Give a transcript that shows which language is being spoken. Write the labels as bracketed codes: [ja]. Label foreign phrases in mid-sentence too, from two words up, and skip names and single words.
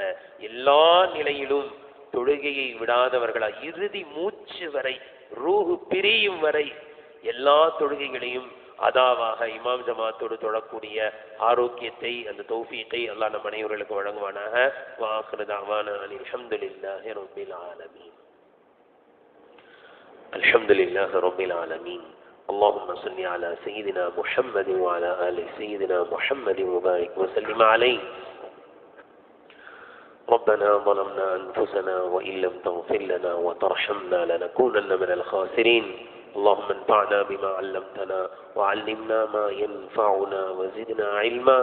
[ta] எல்லா நிலையிலும் தொழுகையை விடாதவர்களா, இறுதி மூச்சு வரை, ரூஹு பிரியும் வரை எல்லா தொழுகைகளையும் அதாவாக இமாம் ஜமாத்தோடு தொழக்கூடிய ஆரோக்கியத்தை, அந்த தௌஃபீக்கை அல்லாஹ் நம் அனைவர்களுக்கு வழங்குவானாக. [ar] وآخر دعوانا الحمد لله رب العالمين. الحمد لله رب العالمين. اللهم صل على سيدنا محمد وعلى آل سيدنا محمد وبارك وسلم عليه. ربنا ظلمنا أنفسنا وإن لم تغفر لنا وترحمنا لنكونن من الخاسرين. اللهم انفعنا بما علمتنا وعلمنا ما ينفعنا وزدنا علما.